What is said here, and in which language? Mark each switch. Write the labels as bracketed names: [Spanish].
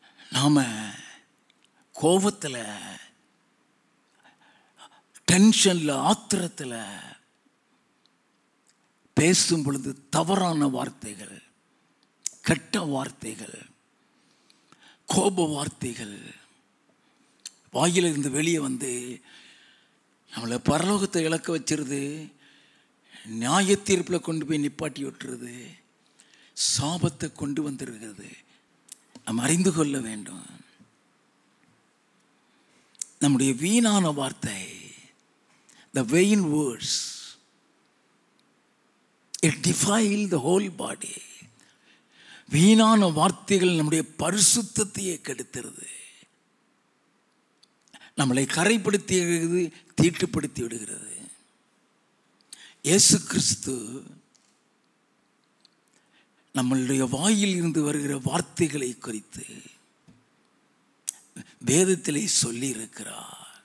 [Tamil] நாம கோபத்தில், டென்ஷனில், ஆத்திரத்தில் பேசும் பொழுது தவறான வார்த்தைகள், கெட்ட வார்த்தைகள், கோப வார்த்தைகள் வாயிலிருந்து வெளியே வந்து நம்மளை பரலோகத்தை இழக்க வச்சிருது, நியாய தீர்ப்பில் கொண்டு போய் நிப்பாட்டி விட்டுருது, சாபத்தை கொண்டு வந்திருக்கிறது. நம்ம அறிந்து கொள்ள வேண்டும். நம்முடைய வீணான வார்த்தை, [English] the vain words, it defile the whole body. [Tamil] வீணான வார்த்தைகள் நம்முடைய பரிசுத்தத்தையே கெடுத்துறது, நம்மளை கரைப்படுத்தி விடுகிறது, தீட்டுப்படுத்தி விடுகிறது. இயேசு கிறிஸ்து நம்மளுடைய வாயில் இருந்து வருகிற வார்த்தைகளை குறித்து வேதத்திலே சொல்லி இருக்கிறார்.